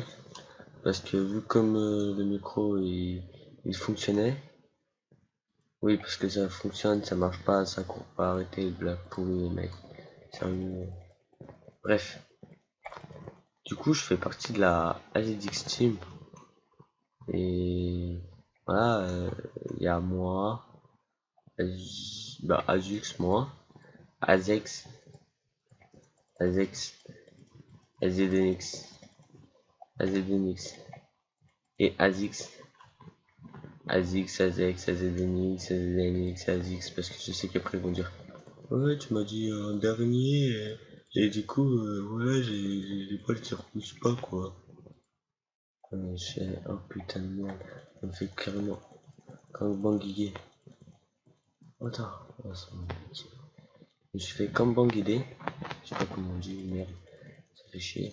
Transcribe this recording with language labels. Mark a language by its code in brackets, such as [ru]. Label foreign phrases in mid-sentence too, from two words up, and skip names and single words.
[fr] Parce que vu comme le micro il fonctionnait, oui parce que ça fonctionne, ça marche pas, ça court pas, arrêtez le blague pourri mec. Sérieux. Bref. Du coup je fais partie de la AZX Team. Et voilà, il y a moi, Azux, moi, Azex, Azex, AZNX, AZNX et Azix. Azix, Azex, AZNX, AZNX, Azix, parce que je sais qu'après ils vont dire ouais, tu m'as dit en dernier, et du coup, voilà, j'ai pas le circus pas quoi. Oh putain de merde, ça me fait carrément comme banguiller. Attends, oh, ça je me suis fait comme banguiller, je sais pas comment on dit, merde, ça fait chier.